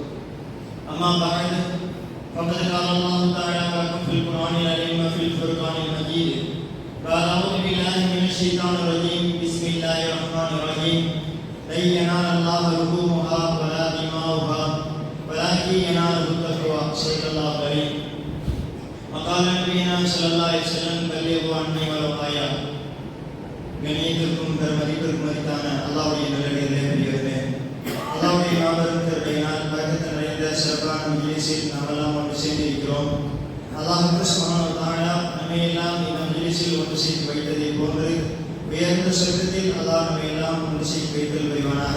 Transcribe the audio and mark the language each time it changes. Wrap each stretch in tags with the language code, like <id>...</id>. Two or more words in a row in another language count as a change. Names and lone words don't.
<ar>أما بعد فقد قال الله تعالى لكم في القرآن العظيم وفي الفرقان المجيد قال أعوذ بالله من الشيطان الرجيم بسم الله الرحمن الرحيم لن ينال الله لحومها ولا دماؤها ولكن يناله التقوى صدق الله العظيم وقال نبينا صلى الله عليه وسلم بلغوا عني ولو آية</ar> <ta>கணியத்திற்கும் பெருமதிப்பிற்கும் மதித்தான அல்லாஹ்வுடைய நல்லடியார்களே பெரியவர்களே, அல்லாஹ்வுடைய மாபெரும் கிருபையினால் பரக்கத்து நிறைந்த சிறப்பான மஜ்லிஸில் நாமெல்லாம் ஒன்று சேர்ந்திருக்கிறோம்.</ta> <ar>الله سبحانه وتعالى</ar> <ta>நம்மை எல்லாம் இந்த மஜ்லிஸில் ஒன்று சேர்த்து வைத்ததை போன்று உயர்ந்த சொர்க்கத்தில் அல்லாஹ் நம்மை எல்லாம் ஒன்று சேர்த்து வைத்தல் புரிவானாக.</ta>